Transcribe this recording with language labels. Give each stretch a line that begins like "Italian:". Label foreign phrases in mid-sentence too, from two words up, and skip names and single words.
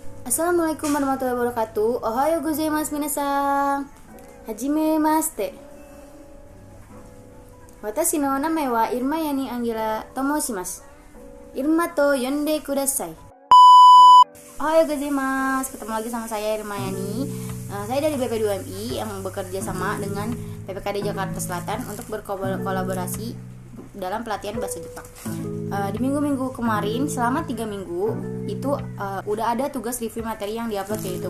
Arabic: السلام عليكم ورحمة الله وبركاته.
Japanese: おはようございます皆さん。はじめまして. Watashi no namae wa Irma Yani Angela tomoshimasu. Irmaと呼んでください. おはようございます.
Indonesian: Ketemu lagi sama saya Irma Yani. Saya dari BP2MI yang bekerja sama dengan PPKD Jakarta Selatan untuk berkolaborasi dalam pelatihan bahasa Jepang. Di minggu-minggu kemarin selama 3 minggu itu udah ada tugas review materi yang diupload ke YouTube.